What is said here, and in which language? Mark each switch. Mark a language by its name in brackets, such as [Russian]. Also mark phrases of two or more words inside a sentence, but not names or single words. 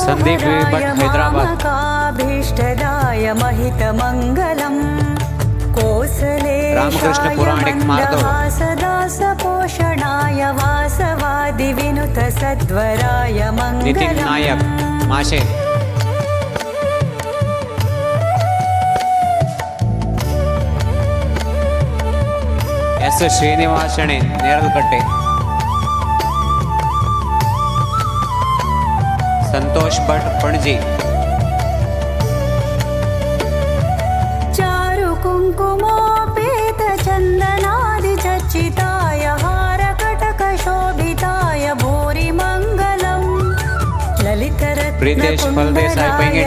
[Sanskrit] संदीप भट, हैदराबाद. मामकाभीष्टदाय महितमङ्गलम् रामकृष्ण पुराणिक मार्दव. कोसलेशाय वासवादिविनुत सद्वराय नितीन नायक मङ्गलम् माशे, एस ಶ್ರೀನಿವಾಸಣೆ ನೇರಲಕಟ್ಟೆ, संतोष भट पणजी. चारु कुङ्कुमोपेत चन्दनादिचर्चिताय हारकटकशोभिताय भूरि मङ्गलम् प्रीतेश फलदेसाई पैंगेडी.